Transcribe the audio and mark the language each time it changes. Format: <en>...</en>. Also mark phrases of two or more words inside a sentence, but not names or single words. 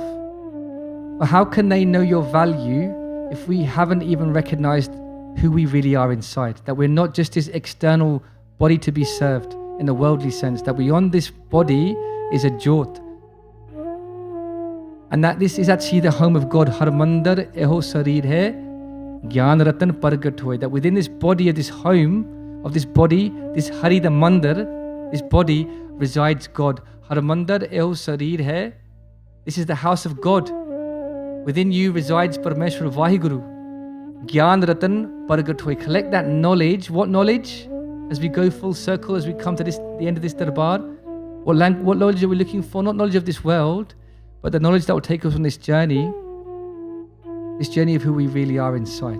<en>But how can they know your value if we haven't even recognized who we really are inside? That we're not just this external body to be served in the worldly sense, that beyond this body is a jyot. And that this is actually the home of God.</en> <pa>ਹਰਿ ਮੰਦਰੁ ਏਹੁ ਸਰੀਰੁ ਹੈ, ਗਿਆਨਿ ਰਤਨਿ ਪਰਗਟੁ ਹੋਇ.</pa> <en>That within this body, of this home, of this body, this Hari the mandar, this body, resides God.</en> <pa>ਹਰਿ ਮੰਦਰੁ ਏਹੁ ਸਰੀਰੁ ਹੈ.</pa> <en>This is the house of God. Within you resides Parameshwar Vaheguru.</en> <pa>ਗਿਆਨਿ ਰਤਨਿ ਪਰਗਟੁ ਹੋਇ.</pa> <en>Collect that knowledge. What knowledge? As we go full circle, as we come to the end of this darbar, what knowledge are we looking for? Not knowledge of this world, but the knowledge that will take us on this journey of who we really are inside.</en>